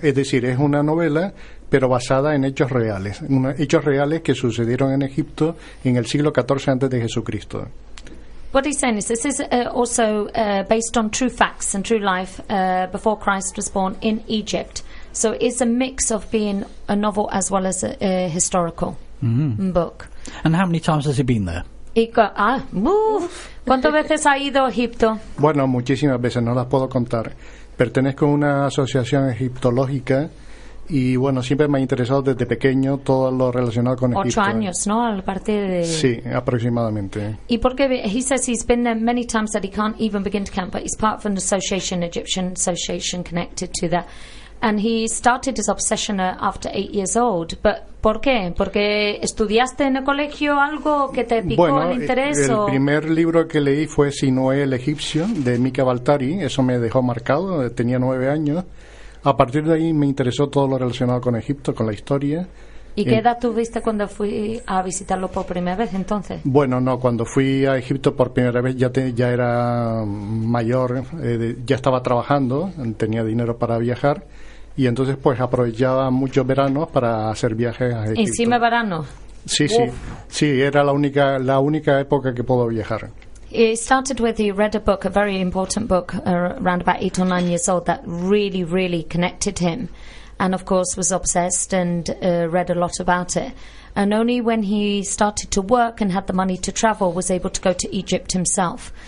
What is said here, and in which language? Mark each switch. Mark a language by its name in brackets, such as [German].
[Spanish] Es decir, es una novela, pero basada en hechos reales. Hechos reales que sucedieron en Egipto en el siglo XIV antes de Jesucristo. [English] What he's saying is this is also based on true facts and true life before Christ was born in Egypt. So it's a mix of being a novel as well as a historical book. And how many times has he been there? [Spanish] ¿Cuántas veces ha ido a Egipto? Bueno, muchísimas veces, no las puedo contar. Pertenezco a una asociación egiptológica y, bueno, siempre me ha interesado desde pequeño todo lo relacionado con Egipto. 8 años, ¿no? Al partir de... Sí, aproximadamente. ¿Y por qué? [English] He says he's been there many times that he can't even begin to count, but he's part of an association, Egyptian association, connected to that. And he started his obsession after 8 years old. But [Spanish] ¿por qué? ¿Porque estudiaste en el colegio algo que te picó, bueno, el interés? Bueno, el primer libro que leí fue Sinué el Egipcio, de Mika Baltari. Eso me dejó marcado, tenía 9 años. A partir de ahí me interesó todo lo relacionado con Egipto, con la historia. ¿Y qué edad tuviste cuando fui a visitarlo por primera vez entonces? Bueno, no, cuando fui a Egipto por primera vez ya era mayor, ya estaba trabajando, tenía dinero para viajar. Y entonces pues aprovechaba muchos veranos para hacer viajes a Egipto. ¿Encima verano? Sí, sí. Uf. Sí, era la única época que puedo viajar. [English] It started with he read a book, a very important book, around about 8 or 9 years old, that really, really connected him. And of course was obsessed and read a lot about it. And only when he started to work and had the money to travel was able to go to Egypt himself.